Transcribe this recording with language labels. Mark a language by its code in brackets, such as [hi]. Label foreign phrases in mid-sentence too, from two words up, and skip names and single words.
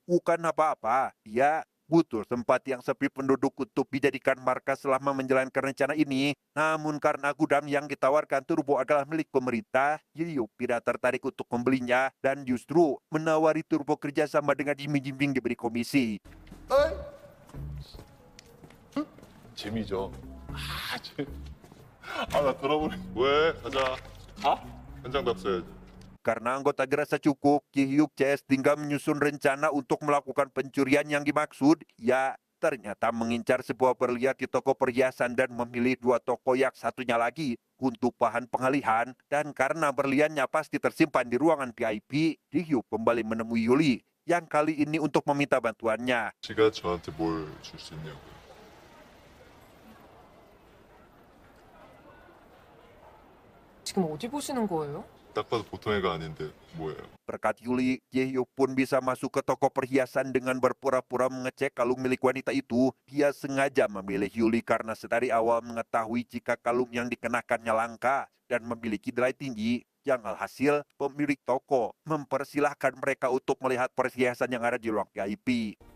[id] Bukan apa-apa, dia butuh tempat yang sepi penduduk untuk dijadikan markas selama menjalankan rencana ini. Namun karena gudang yang ditawarkan Turbo adalah milik pemerintah, Ji-hyuk tidak tertarik untuk membelinya dan justru menawari Turbo kerjasama dengan iming-iming diberi komisi. [ko] 재미죠. 나 들어보니. 왜? 가자. 현장 답사야지. [id] Karena anggota gerasa cukup, Ji-hyuk tinggal menyusun rencana untuk melakukan pencurian yang dimaksud. Ya, ternyata mengincar sebuah berlian di toko perhiasan dan memilih 2 toko yang satunya lagi untuk bahan pengalihan. Dan karena berliannya pasti tersimpan di ruangan VIP, Ji-hyuk kembali menemui Yuli yang kali ini untuk meminta bantuannya. [ko] 씨가 저한테 뭘 줄 수 있냐고요. 지금 어디 보시는 거예요? 딱 봐도 보통 애가 아닌데 뭐예요? [id] Berkat Yuli, Ji-hyuk pun bisa masuk ke toko perhiasan dengan berpura-pura mengecek kalung milik wanita itu. Dia sengaja memilih Yuli karena sedari awal mengetahui jika kalung yang dikenakannya langka dan memiliki nilai tinggi. Yang alhasil, pemilik toko mempersilahkan mereka untuk melihat perhiasan yang ada di ruang VIP.